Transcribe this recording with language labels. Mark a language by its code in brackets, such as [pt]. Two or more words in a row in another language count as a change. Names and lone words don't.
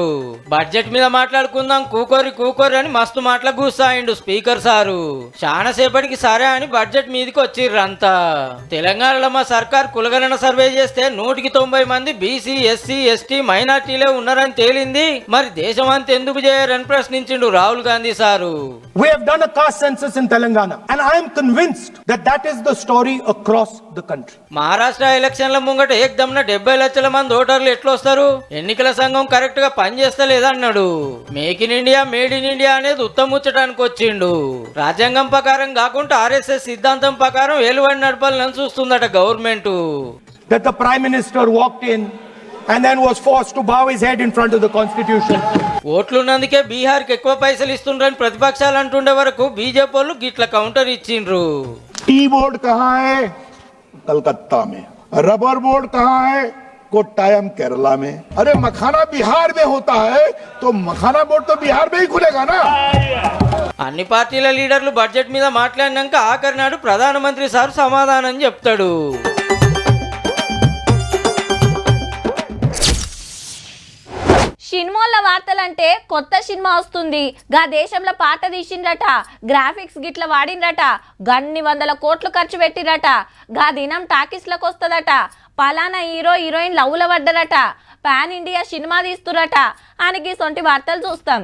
[te] బడ్జెట్ మీద మాట్లాడుకుందాం కూకోరి అని మస్తు మాటలు కూసాయిండు స్పీకర్ సారు. చాలా సేపటికి సరే అని బడ్జెట్ మీదకి వచ్చిర్రు అంతా. తెలంగాణలో మా సర్కార్ కులగణన సర్వే చేస్తే 190 మంది బీసీ, ఎస్సీ, ఎస్టీ, మైనార్టీలే ఉన్నారని తేలింది. మరి దేశం అంతా ఎందుకు చేయరని ప్రశ్నించిండు రాహుల్ గాంధీ సారు. [en] We have done a caste census in Telangana and I am convinced that that is the story across the country. [te] మహారాష్ట్ర ఎలక్షన్ల ముంగట ఏకదమ్న 70 లక్షల మంది ఓటర్లు ఎట్లొస్తారు? ఎన్నికల సంఘం కరెక్ట్ గా పనిచేస్తలేదన్నాడు. మేక్ ఇన్ ఇండియా, మేడ్ ఇన్ ఇండియా అనేది ఉత్తముచ్చటానికి వచ్చిండు. రాజ్యాంగం ప్రకారం కాకుండా RSS సిద్ధాంతం ప్రకారం ఏలుబడి నడపాలని చూస్తుందట గవర్నమెంట్. [en] That the Prime Minister walked in and then was forced to bow his head in front of the Constitution. [te] ఓట్లున్నందుకే బీహార్కి ఎక్కువ పైసలు ఇస్తుండ్రని ప్రతిపక్షాలు అంటుండే వరకు బీజేపీ వాళ్ళు గిట్ల కౌంటర్ ఇచ్చిండ్రు. [hi] टी बोर्ड कहाँ है? कलकत्ता में. रबर बोर्ड कहाँ है? कोट्टायम केरला में. अरे मखाना बिहार में होता है तो मखाना बोर्ड तो बिहार में ही खुलेगा ना. [te] అన్ని పార్టీల లీడర్లు బడ్జెట్ మీద మాట్లాడినాక ఆఖరి నాడు ప్రధానమంత్రి సార్ సమాధానం చెప్తాడు. సినిమాల వార్తలంటే కొత్త సినిమా వస్తుంది, గా దేశంలో పాట తీసిండ్రట, గ్రాఫిక్స్ గిట్ల వాడిండ్రట, గన్ని 100 కోట్లు ఖర్చు పెట్టిరట, గా దినం టాకీస్లకు వస్తుందట, పలానా హీరో హీరోయిన్ లవ్ల పడ్డరట, పాన్ ఇండియా సినిమా తీస్తురట అని గీసొంటి వార్తలు చూస్తాం.